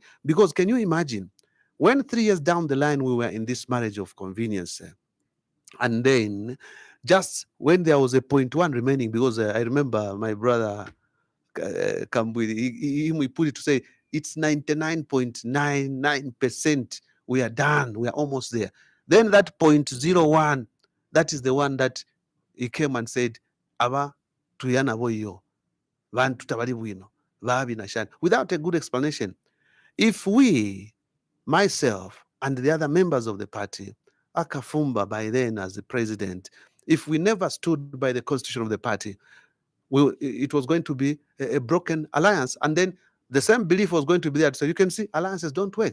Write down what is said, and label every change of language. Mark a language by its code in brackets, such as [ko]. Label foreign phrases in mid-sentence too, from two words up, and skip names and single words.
[en] Because can you imagine, when 3 years down the line we were in this marriage of convenience, and then just when there was a 0.1 remaining, because I remember my brother Kambui, we put it to say it's 99.99%. We are done. We are almost there. Then that 0.01, that is the one that he came and said, [bem] Aba tuyana boyo, vantu tabali bwino, vabi na shani, [en] without a good explanation. If we, myself, and the other members of the party, Akafumba by then as the president, if we never stood by the constitution of the party, it was going to be a broken alliance. And then the same belief was going to be there. So you can see alliances don't work.